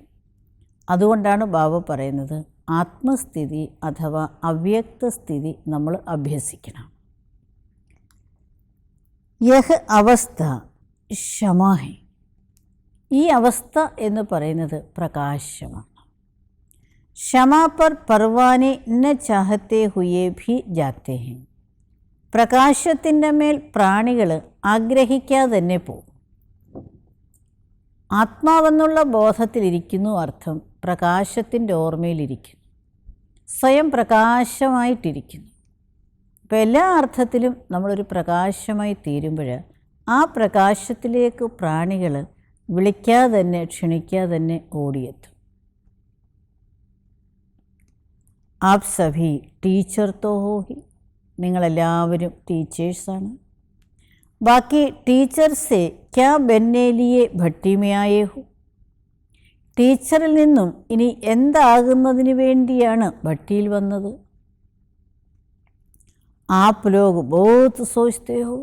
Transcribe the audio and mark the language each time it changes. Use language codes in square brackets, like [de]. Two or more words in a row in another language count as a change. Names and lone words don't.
[ml] അതുകൊണ്ടാണ് ബാബ പറയുന്നത് ആത്മസ്ഥിതി അഥവാ അവ്യക്ത സ്ഥിതി നമ്മൾ അഭ്യസിക്കണം. [hi] यह अवस्था क्षमा है. [ml] ഈ അവസ്ഥ എന്ന് പറയുന്നത് പ്രകാശമാണ്. [hi] क्षमा पर परवाने न चाहते हुए भी जाते हैं. [ml] പ്രകാശത്തിൻ്റെ മേൽ പ്രാണികൾ ആഗ്രഹിക്കാതെ തന്നെ പോകും. ആത്മാവെന്നുള്ള ബോധത്തിലിരിക്കുന്നു അർത്ഥം പ്രകാശത്തിൻ്റെ ഓർമ്മയിലിരിക്കുന്നു, സ്വയം പ്രകാശമായിട്ടിരിക്കുന്നു. അപ്പോൾ എല്ലാ അർത്ഥത്തിലും നമ്മളൊരു പ്രകാശമായി തീരുമ്പോൾ ആ പ്രകാശത്തിലേക്ക് പ്രാണികൾ വിളിക്കാതെ തന്നെ ക്ഷണിക്കാതെ തന്നെ ഓടിയെത്തും. [hi] आप सभी टीचर तो हो ही. [ml] നിങ്ങളെല്ലാവരും ടീച്ചേഴ്സാണ്. [hi] बाकी टीचर से क्या बनने लिए भट्टी में आए हो. [ml] ടീച്ചറിൽ നിന്നും ഇനി എന്താകുന്നതിന് വേണ്ടിയാണ് ഭട്ടിയിൽ വന്നത്? [hi] आप लोग बहुत सोचते हो.